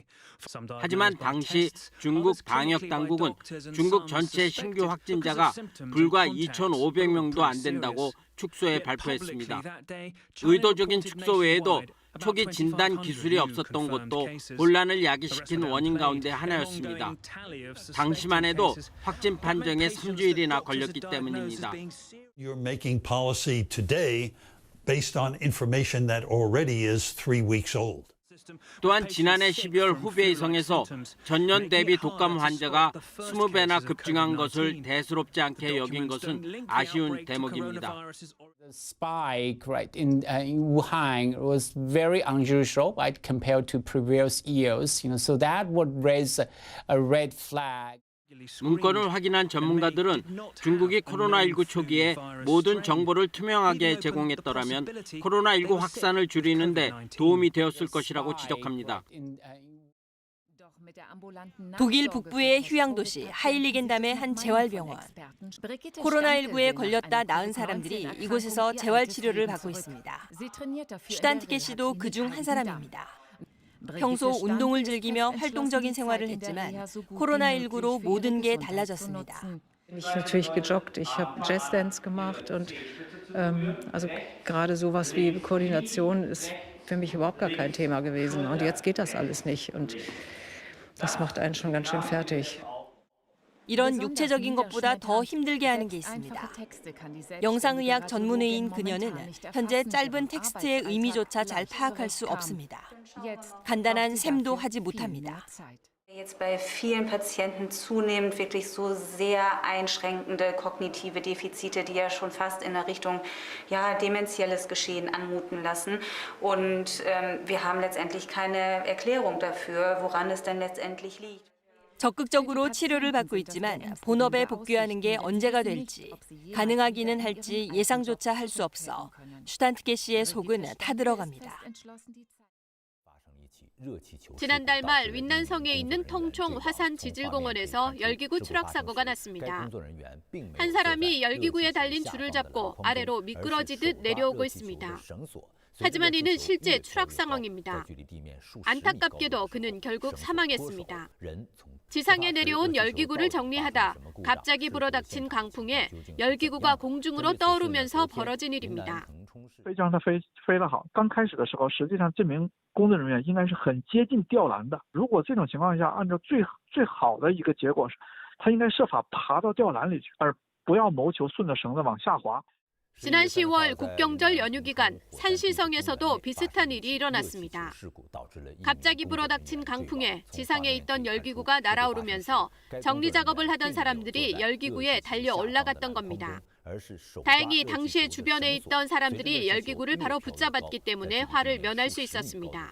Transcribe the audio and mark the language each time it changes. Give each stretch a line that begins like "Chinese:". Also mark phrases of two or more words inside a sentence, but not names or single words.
Korean: 하지만 당시 중국 방역 당국은 중국 전체 신규 확진자가 불과 2,500명도 안 된다고 축소해 발표했습니다. 의도적인 축소 외에도 초기 진단 기술이 없었던 것도 혼란을 야기시킨 원인 가운데 하나였습니다. 당시만 해도 확진 판정에 3주일이나 걸렸기 때문입니다.
English: You're making policy today based on information that already is 3 weeks old.
Korean: 또한 지난해 12월 후베이 성에서 전년 대비 독감 환자가 20배나 급증한 것을 대수롭지 않게 여긴 것은 아쉬운 대목입니다.
English: The spike in Wuhan was very unusual, right, compared to previous years. So that would raise a red flag.
Korean: 문건을 확인한 전문가들은 중국이 코로나19 초기에 모든 정보를 투명하게 제공했더라면 코로나19 확산을 줄이는 데 도움이 되었을 것이라고 지적합니다. 독일 북부의 휴양도시 하일리겐담의 한 재활병원. 코로나19에 걸렸다 나은 사람들이 이곳에서 재활치료를 받고 있습니다. 슈탄트케 씨도 그중 한 사람입니다. 평소 운동을 즐기며 활동적인 생활을 했지만 코로나19로 모든 게 달라졌습니다.
German: Ich bin natürlich gejoggt, ich habe Jazzdance gemacht und also gerade sowas wie Koordination ist für mich überhaupt gar kein Thema gewesen. Und jetzt geht das alles nicht und das macht einen schon ganz schön fertig.
Korean: 이런 육체적인 것보다 더 힘들게 하는 게 있습니다. 영상의학 전문의인 그녀는 현재 짧은 텍스트의 의미조차 잘 파악할 수 없습니다. 간단한 셈도 하지 못합니다.
German: Jetzt bei vielen Patienten zunehmend wirklich so sehr einschränkende kognitive Defizite, die ja schon fast in der Richtung dementielles Geschehen anmuten lassen. Und wir haben letztendlich keine Erklärung dafür, woran es denn letztendlich liegt.
Korean: 적극적으로 치료를 받고 있지만 본업에 복귀하는 게 언제가 될지, 가능하기는 할지 예상조차 할 수 없어 슈탄트케 씨의 속은 타들어갑니다. 지난달 말 윈난성에 있는 통총 화산지질공원에서 열기구 추락 사고가 났습니다. 한 사람이 열기구에 달린 줄을 잡고 아래로 미끄러지듯 내려오고 있습니다. 하지만 이는 실제 추락 상황입니다. 안타깝게도 그는 결국 사망했습니다. 지상에 내려온 열기구를 정리하다 갑자기 불어닥친 강풍에 열기구가 공중으로 떠오르면서 벌어진 일입니다.
Chinese: 飞机让它飞得好，刚开始的时候，实际上这名工作人员应该是很接近吊篮的。如果这种情况下，按照最好的一个结果是，他应该设法爬到吊篮里去，而不要谋求顺着绳子往下滑。
Korean: 지난 10월 국경절 연휴 기간 산시성에서도 비슷한 일이 일어났습니다. 갑자기 불어닥친 강풍에 지상에 있던 열기구가 날아오르면서 정리 작업을 하던 사람들이 열기구에 달려 올라갔던 겁니다. 다행히 당시에 주변에 있던 사람들이 열기구를 바로 붙잡았기 때문에 화를 면할 수 있었습니다.